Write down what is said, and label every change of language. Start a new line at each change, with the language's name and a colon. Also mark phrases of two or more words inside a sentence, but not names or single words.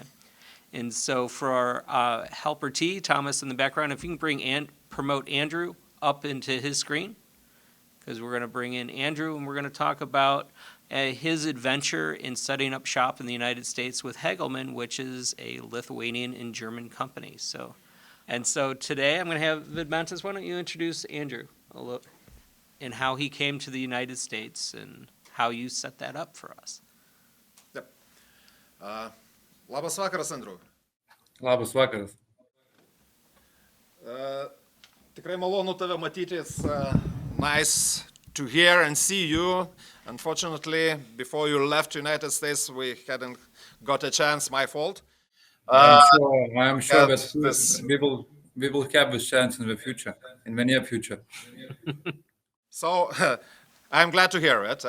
English: And so for our helper T, Thomas in the background, if you can promote Andrew up into his screen, because we're going to bring in Andrew and we're going to talk about his adventure in setting up shop in the United States with Hegelmann, which is a Lithuanian and German company. So today I'm going to have Vidmantas. Why don't you introduce Andrew a little, and how he came to the United States and how you set that up for us. Yep.
Lithuanian: Labas vakaras, Andrew. Labas vakaras. Tikrai malonu tave matyti.
English: It's nice to hear and see you. Unfortunately, before you left the United States, we hadn't got a chance. My fault. I'm sure that we will have this chance in the future, in the near future. So I'm glad to hear it.